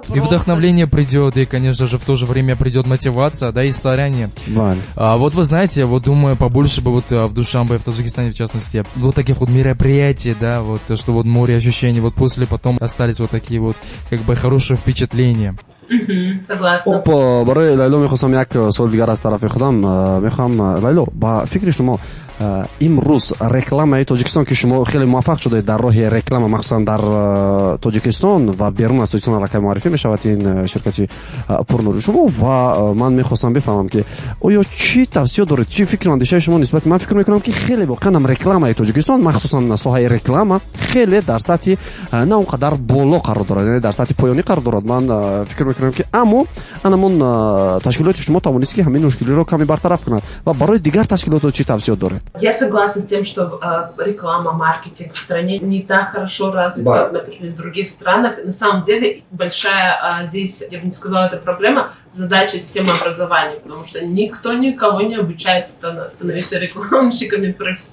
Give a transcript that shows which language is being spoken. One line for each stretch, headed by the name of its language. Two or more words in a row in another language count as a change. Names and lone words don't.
Russian: и вдохновление придет, и, конечно же, в то же время придет мотивация, да, и старание. Вот вы знаете, вот думаю, побольше бы вот в Душанбе, в Таджикистане, в частности, вот таких вот мероприятий, да, вот, что вот море ощущений, вот после потом остались вот такие вот, как бы, хорошие впечатления. Согласна.
Tajik: барои Лайло мехостам як суол дигар аз тарафи худам мехоҳам. Лайло, ба фикри шумо имрӯз рекламаи Тоҷикистон ки шумо хеле муваффақ шудаед дар роҳи реклама, махсусан дар Тоҷикистон ва берун аз Тоҷикистон аллакай муаррифӣ мешавад ин ширкати Пурнур шумо ва ман мехостам бифаҳмам ки оё чӣ тавсиёт доред, чӣ фикру андешаи шумо нисбати ман фикр мекунам ки хеле воқеан рекламаи Тоҷикистон, махсусан соҳаи реклама хеле дар сатҳи на он қадар боло қарор дорад, яъне дар сатҳи поёнӣ қарор дорад. Ман фикр мекунам ки аммо анамон ташкилоти шумо тавонист ки ҳамин мушкилиро каме бартараф кунад ва барои дигар ташкилотот чӣ тавсиёт доред?
Russian: Я согласна с тем, что реклама, маркетинг в стране не так хорошо развит, как, например, в других странах. На самом деле большая здесь, я бы не сказала, это проблема, задача системы образования, потому что никто никого не обучает становиться рекламщиками профессионально.